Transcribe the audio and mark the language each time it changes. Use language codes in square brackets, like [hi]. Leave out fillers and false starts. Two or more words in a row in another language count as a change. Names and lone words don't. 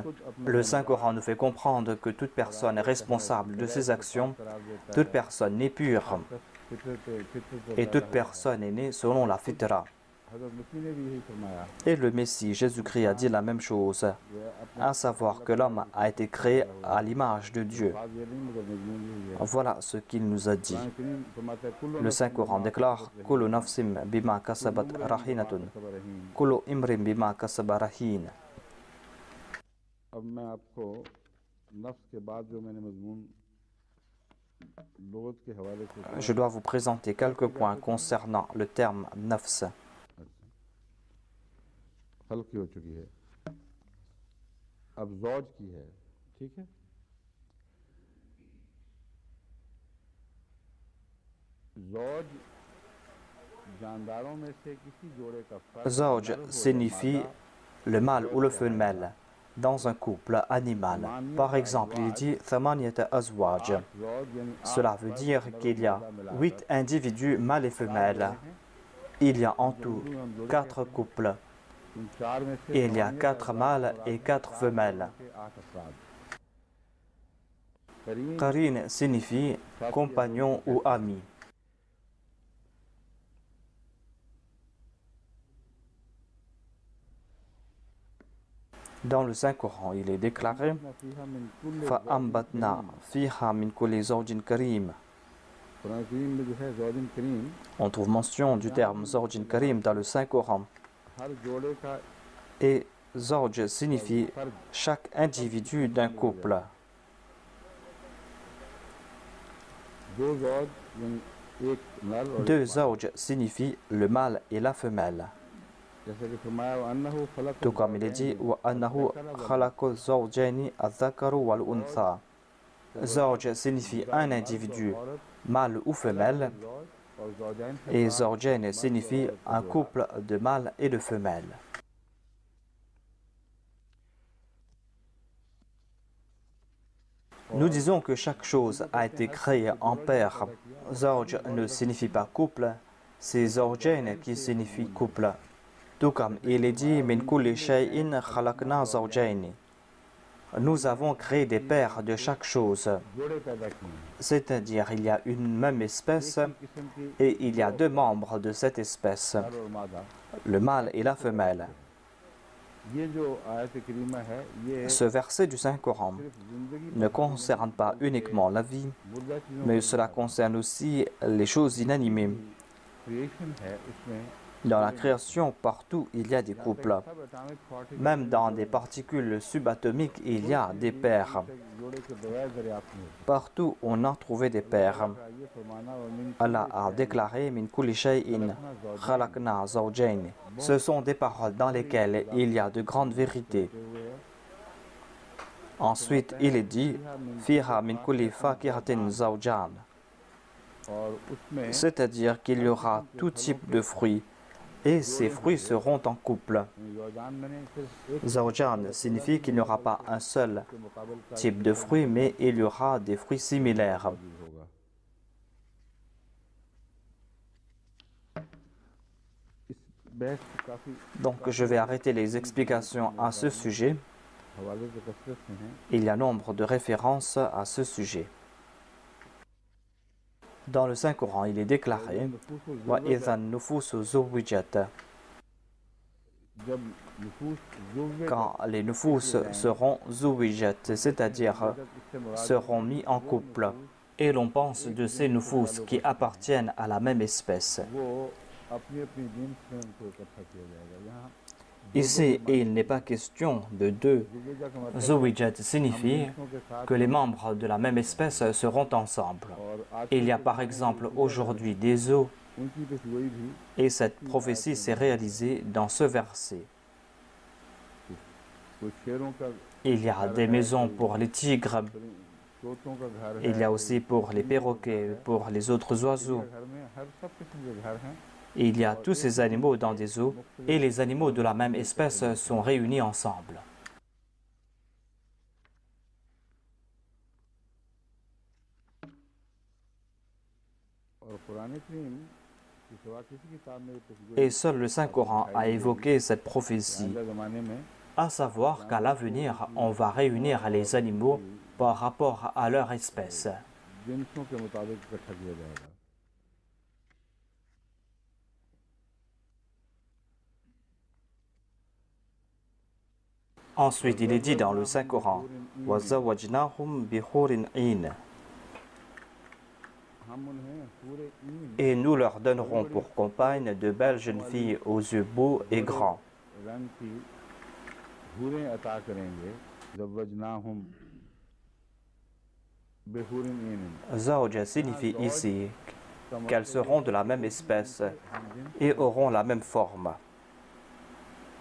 [fr] Le Saint-Coran nous fait comprendre que toute personne est responsable de ses actions, toute personne n'est pure et toute personne est née selon la fitra. Et le Messie, Jésus-Christ, a dit la même chose, à savoir que l'homme a été créé à l'image de Dieu. Voilà ce qu'il nous a dit. Le Saint-Coran déclare « [ar] كل نفس بما كسبت رهينة كل امرئ بما كسب رهين ». [fr] Je dois vous présenter quelques points concernant le terme nafs. [ur] خلق کی ہو چکی ہے، اب زوج کی ہے، ٹھیک ہے. زوج جانداروں میں سے کسی جوڑے کا فرد Zawj نر ہو یا [fr] signifie [ur] मादा [fr] le mâle ou le [ur] कहलाएगा। [fr] femelle dans un couple animal. Par exemple, il dit [ar] ثمانية أزواج. [ur] 8 زوج یعنی 8 [fr] Cela veut [ur] फर्द [fr] dire [ur] नर [fr] qu'il [ur] और [fr] y a [ur] مادہ ملا کر [fr] 8 individus mâles et 4 femelles. [ur] جوڑے ہیں. [fr] Il y a en [ur] इनको [fr] tout [ur] اردو میں ہم جوڑے 4 کہتے ہیں. [fr] couples. [ur] ان 4 میں سے [fr] Et il y a 8 4 mâles et 4 femelles. [ur] 8 افراد۔ قرین [fr] Qarin signifie compagnon ou ami. Dans le Saint-Coran, il est déclaré [ar] فيها من كل فَأَنْبَتْنَا فِيهَا مِنْ كُلِّ زَوْجٍ كَرِيمٍ. [ur] قرآن کریم میں جو ہے [ar] زوج كريم [fr] On trouve mention du terme [ar] زوج كريم [fr] dans le Saint-Coran. [ur] ہر جوڑے کا [fr] Et Zawj signifie [ur] फर्द [fr] chaque individu d'un couple. [ur] دو زوج یعنی ایک نر اور [fr] Deux [ur] ایک مادہ. [fr] Zawj signifie le mâle et la femelle. [ur] جیسے کہ فرمایا [ar] أنه خلق [fr] Tout comme il est dit [ar] وَأَنَّهُ خَلَقَ الزَّوْجَيْنِ الذَّكَرُ وَالْأُنْثَى. [fr] Zawj signifie un individu, mâle ou femelle, [ur] اور زوجین سے [fr] et [ur] मुराद [fr] Zawjain signifie un couple de mâles et de femelles. Nous disons que chaque chose a été créée en paire. Zawj ne signifie pas couple, c'est Zawjain qui signifie couple. Tout comme il est dit [ar] من كل شيء خلقنا زوجين. [fr] Nous avons créé des paires de chaque chose, [ur] جوڑے پیدا کیے ہیں. [fr] c'est-à-dire il y a une même espèce [ur] ایک ہی قسم کی [fr] et il y a deux membres de cette espèce, [ur] نر اور مادہ. [fr] le mâle et la femelle. [ur] یہ جو آیت کریمہ ہے یہ [fr] Ce verset du Saint-Coran [ur] صرف زندگی [fr] ne concerne pas uniquement la vie, [ur] مردہ چیزوں [fr] mais cela concerne aussi les choses inanimées. [ur] کریئیشن ہے اس میں [fr] Dans la création, partout, il y a des couples. [en] सब atomic particle [fr] Même dans des particules subatomiques, il y a des paires. [ur] جوڑے کے بغیر دریافت نہیں ہوتی. [fr] Partout, on a trouvé des paires. [ur] یہ فرمانا اور من [fr] Allah a déclaré [ar] من كل شيء خلقنا زوجين. [fr] Ce sont des paroles dans lesquelles il y a de grandes vérités. Ensuite, il est dit [ar] فيها من كل فاكهة زوجان. [ur] اور اس میں [fr] C'est-à-dire qu'il y aura tout type de fruits et ces fruits seront en couple. [ur] زوجان میں نے صرف ایک [fr] Zawjan signifie qu'il n'y aura pas un seul [ur] کے مقابلے کا [fr] type de fruits, mais il y aura des fruits similaires. [ur] ہوگا۔ اس بحث کی کافی [fr] Donc je vais arrêter les explications à ce sujet. [ur] حوالے تو کثرت سے ہیں. [fr] Il y a nombre de références à ce sujet. Dans le Saint-Coran, il est déclaré [ar] وَإِذَا النُّفُوسُ زُوِّجَتْ. [ur] جب نفوس زوے [fr] Quand les nufus seront zuwijat, c'est-à-dire seront mis en couple, et l'on pense de ces nufus qui appartiennent à la même espèce. [ur] وہ اپنی اپنی جنس میں ان کو اکٹھا کیا جائے گا. यहाँ [fr] Ici, il n'est pas question de deux. [ur] زوجہ کا مطلب [fr] Zuwijat signifie [ur] جنسوں کے ساتھ [fr] que les membres de la même espèce seront ensemble. [ur] اور آج [fr] Il y a par exemple aujourd'hui des eaux, [ur] ان کی پیشگوئی بھی [fr] et cette prophétie s'est réalisée dans ce verset. [ur] کچھ شیروں کا [fr] Il y a des maisons pour les tigres, [ur] طوطوں کا گھر [fr] il y [ur] है, [fr] a aussi pour les perroquets, pour les autres oiseaux. [ur] گھر میں ہر سب قسم کے گھر ہیں. [fr] Et il y a tous ces animaux dans des eaux, et les animaux de la même espèce sont réunis ensemble. [ur] اور قرآن کریم کی سوا کسی کتاب میں یہ پیشگوئی [fr] Et seul le Saint-Coran a évoqué cette prophétie, [ur] آئندہ زمانے میں [fr] à savoir qu'à l'avenir, on va réunir les animaux par rapport à leur espèce. [ur] جنسوں کے مطابق اکٹھا کیا جائے گا. [fr] Ensuite, il est dit dans le Saint-Coran [ar] وَزَوَّجْنَاهُمْ بِحُورٍ عِينٍ. [ur] ہم انہیں پورے عین [fr] Et nous leur donnerons pour compagnes de belles jeunes filles aux yeux beaux et grands. [ur] رنگ کی حوریں عطا کریں گے. [ar] وزوجناهم بحور عين. [fr] Zawj signifie ici qu'elles seront de la même espèce et auront la même forme.